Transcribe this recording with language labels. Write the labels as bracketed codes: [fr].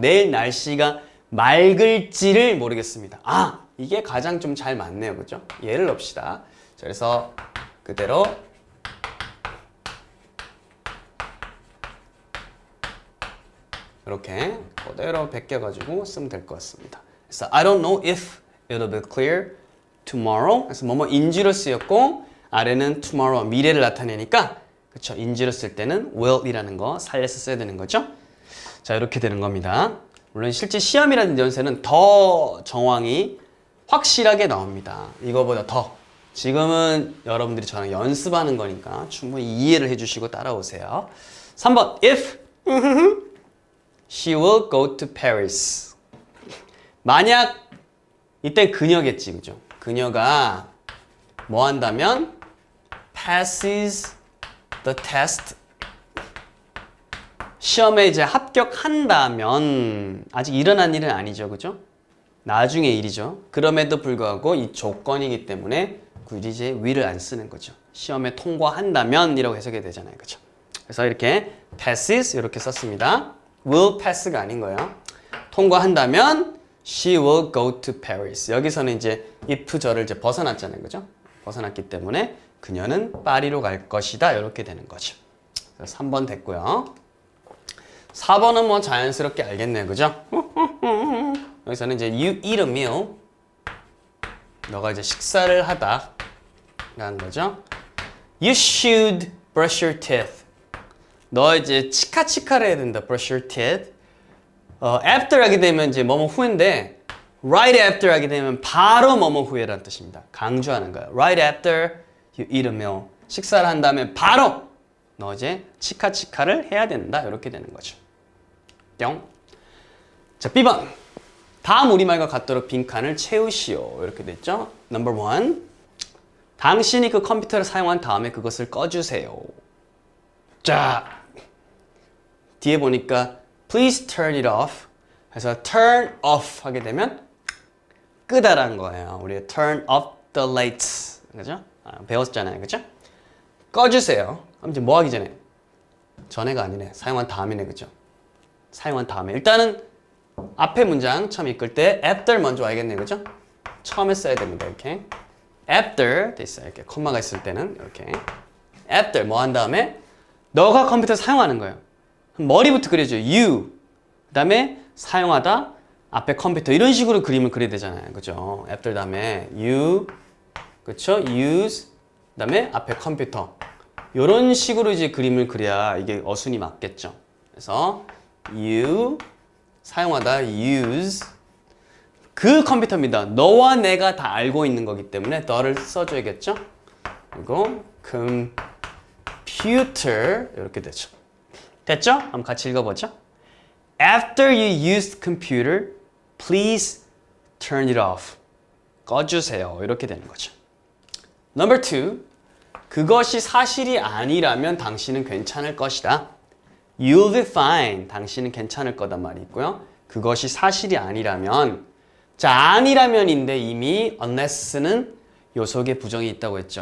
[ko] 내일 날씨가 맑을지를 모르겠습니다. 아, 이게 가장 좀 잘 맞네요. 그죠? 예를 넣읍시다. 자, 그래서 그대로 이렇게 그대로 베껴가지고 쓰면 될 것 같습니다. [en] 그래서 I don't know if it'll be clear tomorrow. [ko] 그래서 뭐뭐인지로 쓰였고 아래는 tomorrow 미래를 나타내니까 그쵸? 인지로 쓸 때는 will이라는 거 살려서 써야 되는 거죠. 자, 이렇게 되는 겁니다. 물론 실제 시험이라든지 연세는 더 정황이 확실하게 나옵니다. 이거보다 더. 지금은 여러분들이 저랑 연습하는 거니까 충분히 이해를 해주시고 따라오세요. [en] 3번 if she will go to Paris. [ko] 만약 이때 그녀겠지, 그죠? 그녀가 뭐 한다면 [en] passes the test. [ko] 시험에 이제 합격한다면 아직 일어난 일은 아니죠, 그죠? 나중에 일이죠. 그럼에도 불구하고 이 조건이기 때문에 굳이 이제 will을 안 쓰는 거죠. 시험에 통과한다면이라고 해석이 되잖아요, 그죠? 그래서 이렇게 passes 이렇게 썼습니다. will pass가 아닌 거예요. 통과한다면 [en] she will go to Paris. [ko] 여기서는 이제 if절을 이제 벗어났잖아요, 그죠? 벗어났기 때문에 그녀는 파리로 갈 것이다. 이렇게 되는 거죠. 그래서 3번 됐고요. 4번은 뭐 자연스럽게 알겠네요, 그죠? 여기서는 이제 [en] you eat a meal. [ko] 너가 이제 식사를 하다 라는 거죠. [en] You should brush your teeth. [ko] 너 이제 치카치카를 해야 된다. [en] brush your teeth. [ko] after 하게 되면 이제 뭐뭐 후인데 right after 하게 되면 바로 뭐뭐 후에라는 뜻입니다. 강조하는 거예요. [en] right after you eat a meal. [ko] 식사를 한 다음에 바로 너 이제 치카치카를 해야 된다. 이렇게 되는 거죠. 뿅. 자, B번. 다음 우리말과 같도록 빈칸을 채우시오. 이렇게 됐죠? Number 1. 당신이 그 컴퓨터를 사용한 다음에 그것을 꺼주세요. 자, 뒤에 보니까 [en] Please turn it off. [ko] 그래서 turn off 하게 되면 끄다라는 거예요. [en] 우리 turn off the lights. [ko] 그죠? 배웠잖아요. 그죠? 꺼주세요. 그럼 이제 뭐 하기 전에? 전에가 아니네. 사용한 다음이네. 그죠? 사용한 다음에. 일단은 앞에 문장 처음 읽을 때 after 먼저 와야겠네요. 그죠? 처음에 써야 됩니다. 이렇게. after 돼 있어요. 이렇게 콤마가 있을 때는 이렇게 after 뭐 한 다음에 너가 컴퓨터 사용하는 거예요. 머리부터 그려줘요. you 그다음에 사용하다 앞에 컴퓨터 이런 식으로 그림을 그려야 되잖아요. 그죠? after 다음에 you 그쵸? use 그다음에 앞에 컴퓨터 이런 식으로 이제 그림을 그려야 이게 어순이 맞겠죠. 그래서 you 사용하다 use 그 컴퓨터입니다. 너와 내가 다 알고 있는 거기 때문에 the를 써줘야겠죠. 그리고 computer 이렇게 되죠. 됐죠? 한번 같이 읽어보죠. [en] After you used computer, please turn it off. [ko] 꺼주세요. 이렇게 되는 거죠. Number 2. 그것이 사실이 아니라면 당신은 괜찮을 것이다. [en] You'll be fine. [ko] 당신은 괜찮을 거단 말이 있고요. 그것이 사실이 아니라면 자, 아니라면인데 이미 unless는 요 속에 부정이 있다고 했죠.